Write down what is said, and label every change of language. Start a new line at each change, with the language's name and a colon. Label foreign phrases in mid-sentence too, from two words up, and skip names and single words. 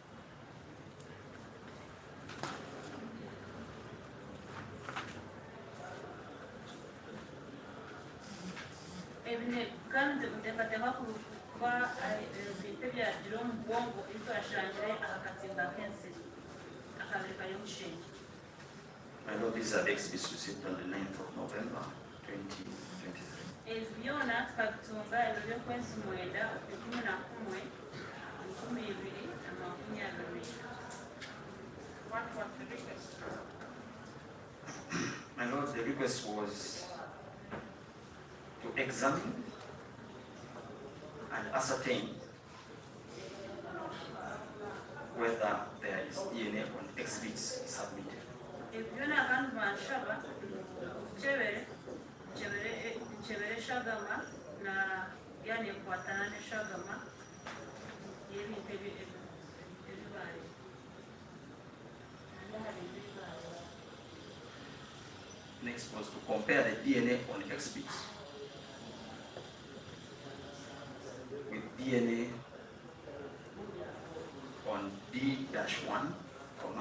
Nyankole: kandi muteekateeka kuba ebintu ebyagira omu bwongo ei twashangire aha katimba k'ensiri akabiri kari omu kishengye.
English: I know these are the exhibits received on the 9th of November 2023.
Nyankole: Ebi byona tukabitunga ebiro by'okwezi mwenda ekumi na kumwe 2023.
English: What was the request? My Lord, the request was to examine and ascertain whether there is DNA on exhibits submitted.
Nyankole: Ebi byona abantu banshaba nkyebere eshagama na yani ekwatana n'eshagama y'ebintu ebibaare.
English: Next was to compare the DNA on exhibits with DNA on D-1, comma,